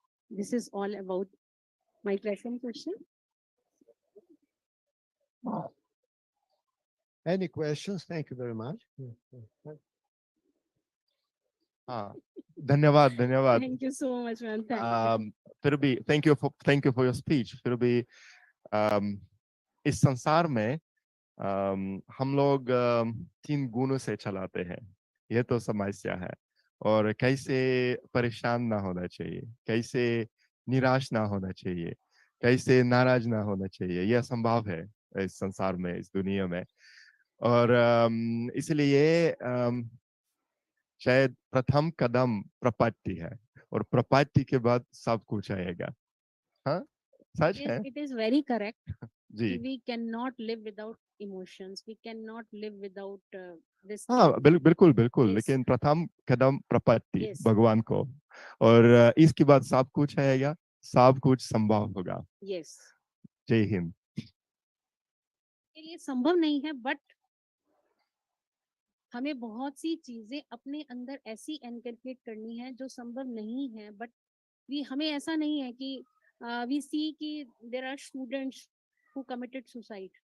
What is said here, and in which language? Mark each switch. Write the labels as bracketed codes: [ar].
[en] This is all about my presentation. Any questions? Thank you very much. [hi] हाँ, धन्यवाद धन्यवाद [en] Thank you so much, man. Thank you. [hi] फिर भी [en] thank you for your speech. [hi] फिर भी इस संसार में हम लोग 3 गुणों से चलाते हैं, ये तो समस्या है। और कैसे परेशान ना होना चाहिए, कैसे निराश ना होना चाहिए, कैसे नाराज ना होना चाहिए, यह संभव है इस संसार में, इस दुनिया में। और इसलिए शायद प्रथम कदम प्रपत्ति है, और प्रपत्ति के बाद सब कुछ आएगा। हाँ, सच है। [en] It is very correct. [hi] Ji [en] We cannot live without emotions. We cannot live without this. [hi] हाँ, बिल्कुल बिल्कुल, [en] Yes. [hi] लेकिन प्रथम कदम प्रपत्ति [en] Yes. [hi] भगवान को, और इसके बाद सब कुछ आएगा, सब कुछ संभव होगा। [en] Yes. [hi] जय हिंद। के लिए संभव नहीं है, बट हमें बहुत सी चीजें अपने अंदर ऐसी इनकलकेट करनी है जो संभव नहीं है, बट हमें ऐसा नहीं है कि [en] We see कि there are students who committed suicide.